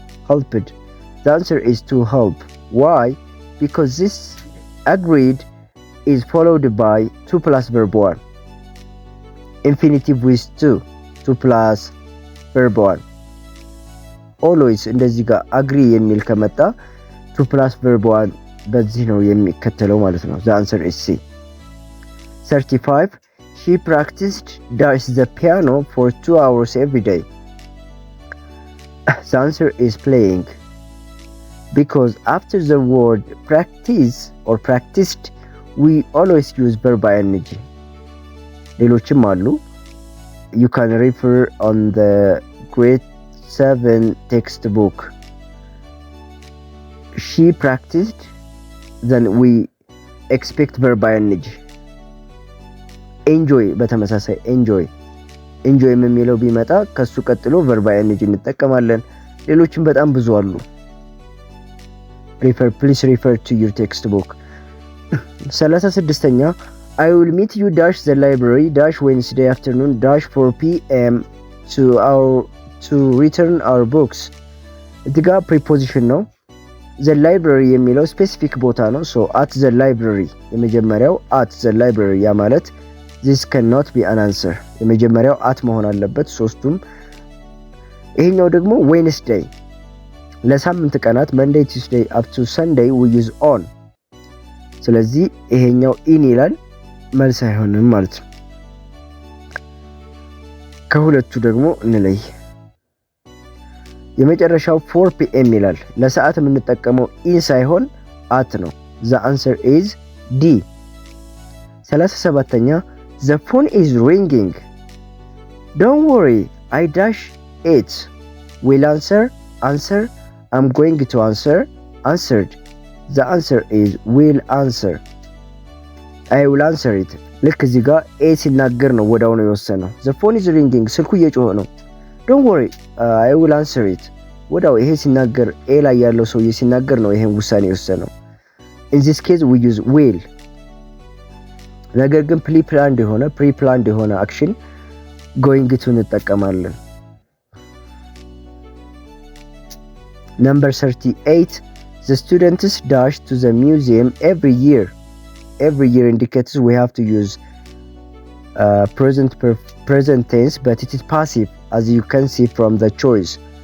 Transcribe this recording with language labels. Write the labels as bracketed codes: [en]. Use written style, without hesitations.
[en] The answer is to help. Why? Because this agreed is followed by 2 plus verb 1. Infinitive with 2 plus verb 1. Always [am] እንደዚህ ጋር [en] agree [am] የሚል ከመጣ [en] 2 plus verb 1 [am] በዚህ ነው የሚከተለው ማለት ነው። [en] The answer is C. 35 She practiced dash the piano for 2 hours every day. The answer is playing. Because after the word practice or practiced, we always use verb ing. [am] ሌሎችም አሉ. [en] You can refer on the grade 7 textbook. She practiced, then we expect verb ing. [am] Enjoy በተመሳሳይ enjoy የሚለው ቢመጣ ከሱ ቀጥሎ verb ing እንጠቀማለን። ሌሎችም በጣም ብዙ አሉ. [en] Please refer to your textbook. 36ኛ I will meet you dash the library dash Wednesday afternoon dash 4 p.m. to return our books. [am] እዚህ ጋር preposition ነው። the library የሚለው specific ቦታ ነው. [en] so at the library [am] የመጀመሪያው [en] at the library [am] ያ ማለት [en] this cannot be an answer. [am] የመጀመሪያው at መሆን አለበት ሶስቱም። ይሄኛው ደግሞ Wednesday ለሳምንት ቀናት Monday, Tuesday [en] up to Sunday we use on. [am] ስለዚህ ይሄኛው in ይላል መልስ አይሆንም ማለት ነው። ከሁለቱ ደግሞ እንለይ። የመጨረሻው 4 p.m. ይላል። ለሰዓት የምንጠቀመው in ሳይሆን at ነው። [en] the answer is D. 37ኛ the phone is ringing. Don't worry, I dash it. Will answer. I'm going to answer. Answered. The answer is will answer. I will answer it. [am] ልክ እዚህ ጋር a ሲናገር ነው ወዳው ነው የወሰነው። [en] the phone is ringing [am] ስልኩ እየጮኸ ነው። [en] don't worry, I will answer it. [am] ወዳው ይሄ ሲናገር a ላይ ያለው ሰውዬ ሲናገር ነው ይሄን ውሳኔ የወሰነው። [en] in this case we use will. [am] ነገር ግን [en] pre-planned [am] የሆነ [en] action going to [am] እንጠቀማለን። [en] Number 38 the students dash to the museum every year. Every year indicates we have to use present tense, but it is passive as you can see from the choice.